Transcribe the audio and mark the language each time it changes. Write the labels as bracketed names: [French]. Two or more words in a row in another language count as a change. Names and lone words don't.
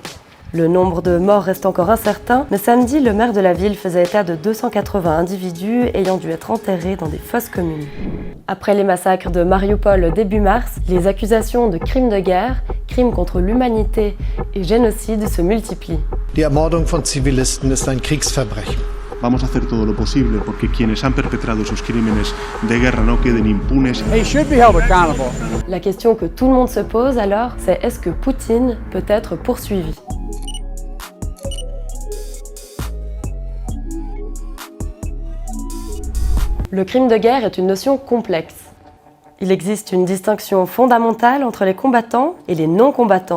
[French] Le nombre de morts reste encore incertain, mais samedi, le maire de la ville faisait état de 280 individus ayant dû être enterrés dans des fosses communes. Après les massacres de Mariupol début mars, les accusations de crimes de guerre, crimes contre l'humanité et génocide se multiplient. [German] Die Ermordung von Zivilisten ist ein Kriegsverbrechen. [Spanish] Vamos a hacer todo lo posible porque quienes han perpetrado esos crímenes de guerra no queden impunes. [English] He should be held accountable. [French] La question que tout le monde se pose alors, c'est est-ce que Poutine peut être poursuivi ? Le crime de guerre est une notion complexe. Il existe une distinction fondamentale entre les combattants et les non-combattants.